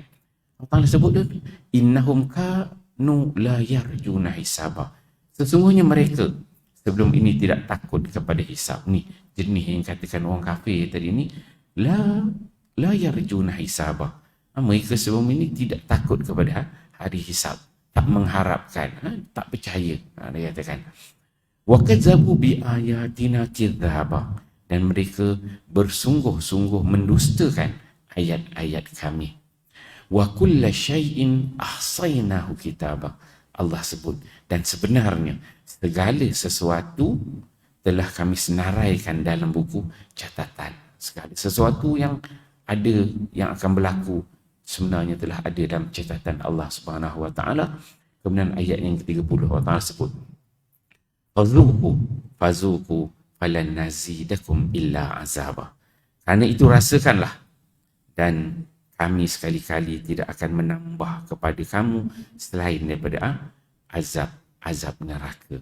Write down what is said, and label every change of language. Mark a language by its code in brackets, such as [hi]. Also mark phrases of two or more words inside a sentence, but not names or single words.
[ms] Allah sebut dia, [ar] إنهم كانوا لا يرجون حسابا, [ms] sesungguhnya mereka sebelum ini tidak takut kepada hisab. Ni jenis yang katakan orang kafir tadi ni, [ar] لا يرجون حسابا, [ms] mereka sebelum ini tidak takut kepada hari hisab, tak mengharapkan, tak percaya. Dia katakan [ar] وكذبوا بآياتنا كذابا, [ms] dan mereka bersungguh-sungguh mendustakan ayat-ayat kami. [ar] وكل شيء أحصيناه كتابا, [ms] Allah sebut, dan sebenarnya segala sesuatu telah kami senaraikan dalam buku catatan. Segala sesuatu yang ada, yang akan berlaku, sebenarnya telah ada dalam catatan Allah [ar] سبحانه وتعالى. [ms] Kemudian ayat yang ke-30 Allah Taala sebut [ar] فذوقوا فلن نزيدكم إلا عذابا, [ms] kerana itu rasakanlah dan kami sekali-kali tidak akan menambah kepada kamu selain daripada azab neraka.